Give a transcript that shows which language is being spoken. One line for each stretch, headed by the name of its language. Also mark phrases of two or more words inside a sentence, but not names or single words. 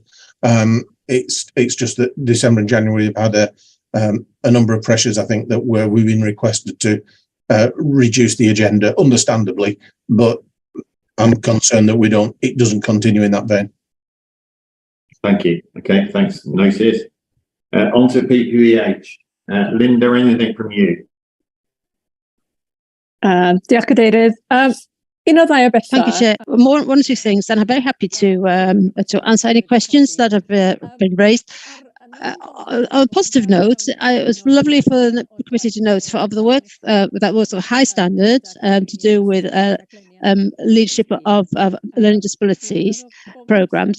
English: It's just that December and January have had a number of pressures, I think, that where we've been requested to reduce the agenda, understandably, but I'm concerned that it doesn't continue in that vein. Thank you. Okay, thanks. Noted. On to PPEH. Linda, anything from you?
Welsh: Diolch Cadeirydd. Un o ddau o bethau.
English: Thank you, Chair. One or two things, and I'm very happy to answer any questions that have been raised. On a positive note, it was lovely for the committee to note of the work that was of high standard to do with leadership of learning disabilities programs.